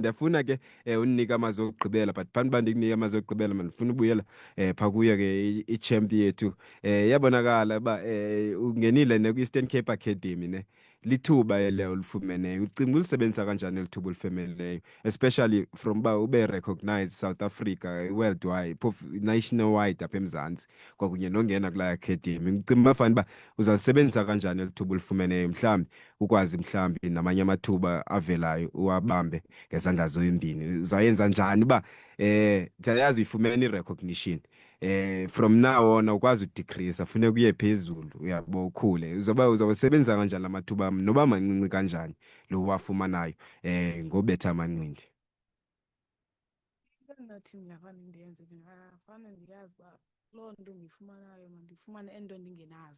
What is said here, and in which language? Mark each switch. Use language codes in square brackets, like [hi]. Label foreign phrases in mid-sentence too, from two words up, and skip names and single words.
[xh] Ndiyafuna ke undinika amazwi okugqibela, but phambi uba ndikunike amazwi okugqibela mandifuna ubuyela phaa kuyo ke i-champ yethu. Iyabonakala uba ungenile ne kwi-Eastern Cape Academy ne. Lithuba ele ulifumeneyo. Ucinga ulisebenzisa kanjani eli thuba ulifumenileyo, [en] especially from [xh] uba ube recognized South Africa, [en] worldwide, national-wide [xh] apha eMzantsi, kwakunye nongena kulaa academy. Ucinga uba fanele uba uzalisebenzisa kanjani eli thuba ulifumeneyo, mhlawumbi ukwazi mhlawumbi namanye amathuba avelayo uwabambe ngezandla zombini? Uzayenza njani uba ndiyayazi uyifumene i-recognition, [en] from now on [xh] ukwazi udecrease, funeka uye phezulu, uyabo, ukhule. Uzawusebenzisa kanjani la mathuba noba mancinci kanjani lo wafumanayo ngobetha amanqindi? Into endinathi ndingafane ndiyenze, ndingafane ndiyazi uba loo nto ndiyifumanayo mandifumane ento ndingenazo.